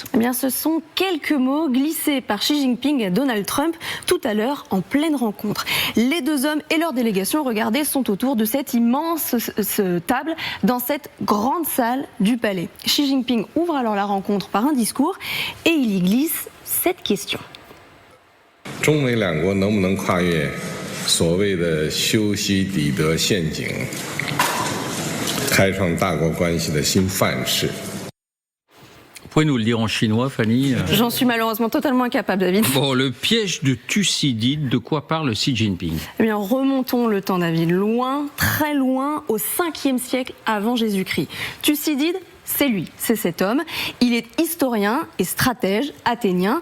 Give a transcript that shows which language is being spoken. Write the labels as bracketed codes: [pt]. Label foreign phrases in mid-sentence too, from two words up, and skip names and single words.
[fr] Eh bien, ce sont quelques mots glissés par Xi Jinping à Donald Trump tout à l'heure en pleine rencontre. Les deux hommes et leur délégation, regardez, sont autour de cette immense table dans cette grande salle du palais. Xi Jinping ouvre alors la rencontre par un discours et il y glisse cette question. [zh] 中美两国能不能跨越所谓的修昔底德陷阱，开创大国关系的新范式。 [fr] Vous pouvez nous le dire en chinois, Fanny? J'en suis malheureusement totalement incapable, David. Bon, le piège de Thucydide, de quoi parle Xi Jinping? Eh bien, remontons le temps, David, loin, très loin, au 5e siècle avant Jésus-Christ. Thucydide, c'est lui, c'est cet homme. Il est historien et stratège athénien.